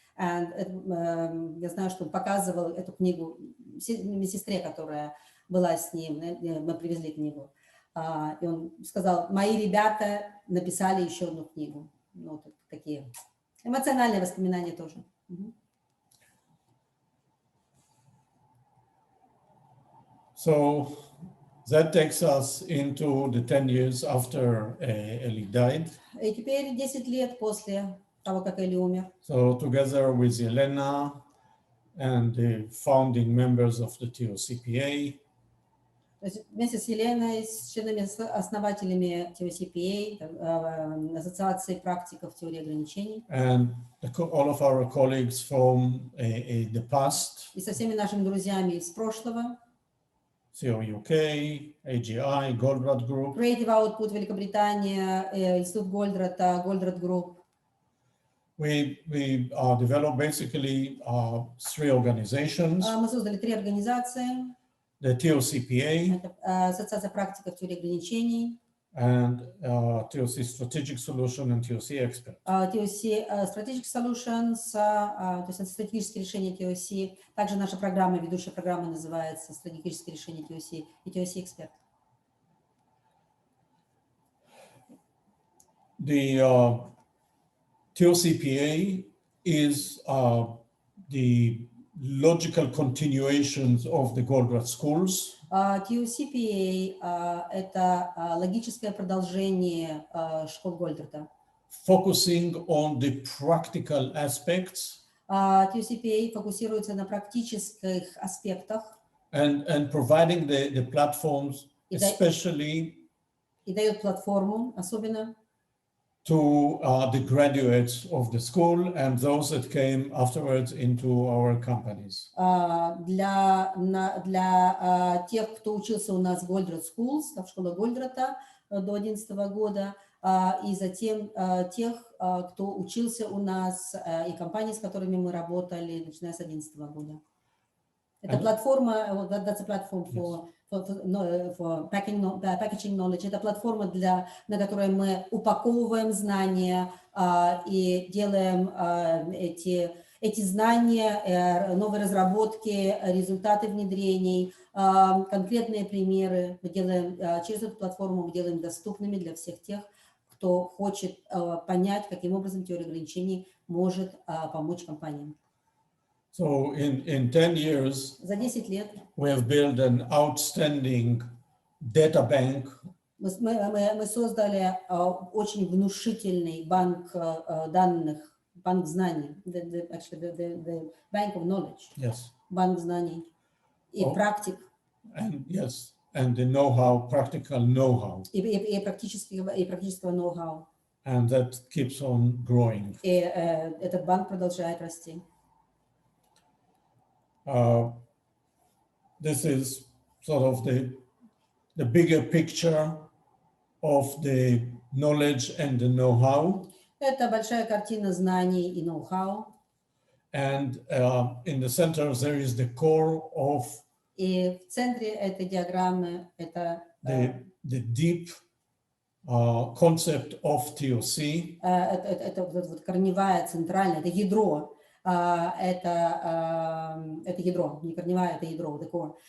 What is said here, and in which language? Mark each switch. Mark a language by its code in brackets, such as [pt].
[en] And [ru] я знаю, что он показывал эту книгу медсестре, которая была с ним. Мы привезли книгу. И он сказал: мои ребята написали еще одну книгу. Ну, такие эмоциональные воспоминания тоже. [en] So that takes us into the 10 years after Eli died. [ru] И теперь 10 лет после того, как Эли умер. [en] So together with Yelena and the founding members of the TOCPA, [ru] То есть вместе с Еленой, с членами-основателями TOCPA, Ассоциации практиков теории ограничений, [en] and all of our colleagues from the past, [ru] и со всеми нашими друзьями из прошлого, [en] COUK, AGI, Goldratt Group, [ru] Creative Output Великобритания, Институт Голдратта, Goldratt Group. [en] We developed basically 3 organizations. [ru] Мы создали 3 организации. [en] The TOCPA, [ru] это Ассоциация практиков теории ограничений, [en] and TOC Strategic Solution and TOC Expert. [ru] TOC Strategic Solutions, то есть это стратегические решения TOC. Также наша программа, ведущая программа называется «Стратегические решения TOC» и TOC Expert. [en] The TOCPA is the logical continuations of the Goldratt Schools. [ru] TOCPA это логическое продолжение школ Голдратта. [en] Focusing on the practical aspects. [ru] TOCPA фокусируется на практических аспектах. [en] and providing the platforms, [ru] И да- [en] especially [ru] и дает платформу, особенно [en] to the graduates of the school and those that came afterwards into our companies. [ru] для тех, кто учился у нас в Голдрат Schools, в школе Голдрата до 11 года, и затем тех, кто учился у нас, и компании, с которыми мы работали, начиная с 11 года. Это платформа, [en] that's a platform for packaging knowledge. [ru] Это платформа, на которой мы упаковываем знания и делаем эти знания, новые разработки, результаты внедрений, конкретные примеры. Мы делаем через эту платформу, мы делаем доступными для всех тех, кто хочет понять, каким образом теория ограничений может помочь компаниям. [en] So in 10 years, [ru] За 10 лет [en] we have built an outstanding data bank [ru] мы создали очень внушительный банк данных, банк знаний, [en] the bank of knowledge, yes, [ru] банк знаний и практик, [en] and yes, and the know-how, practical know-how, [ru] и практического know-how. [en] and that keeps on growing. [ru] И этот банк продолжает расти. [en] This is sort of the bigger picture of the knowledge and the know-how. [ru] Это большая картина знаний и know-how. [en] And in the center there is the core of [ru] И в центре этой диаграммы это [en] the deep concept of TOC. [ru] это вот корневая, центральная, это ядро. Это ядро, не корневая, это ядро, [en] the core.